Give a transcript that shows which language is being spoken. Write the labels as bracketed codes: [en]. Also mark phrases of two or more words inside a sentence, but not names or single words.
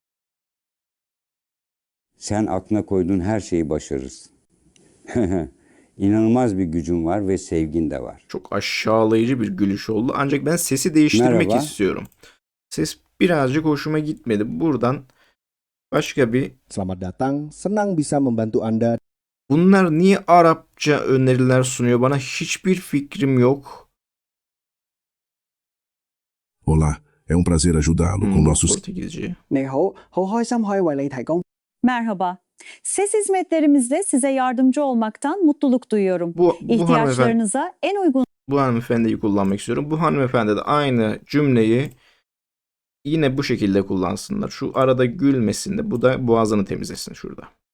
[tr] Sen aklına koyduğun her şeyi başarırsın. İnanılmaz bir gücün var ve sevgin de var. Çok aşağılayıcı bir gülüş oldu. Ancak ben sesi değiştirmek Merhaba. istiyorum. Ses birazcık hoşuma gitmedi. Buradan başka bir... [id] Selamat datang, senang bisa membantu Anda. [tr] Bunlar niye Arapça öneriler sunuyor bana? Hiçbir fikrim yok. [pt] Olá, é prazer ajudá-lo com nossos. [tr] Portekizce. [zh] 你好，好開心可以為你提供。 [tr] Merhaba. Ses hizmetlerimizde size yardımcı olmaktan mutluluk duyuyorum. İhtiyaçlarınıza en uygun Bu hanımefendiyi kullanmak istiyorum. Bu hanımefendi de aynı cümleyi yine bu şekilde kullansınlar. Şu arada gülmesin de bu da boğazını temizlesin şurada.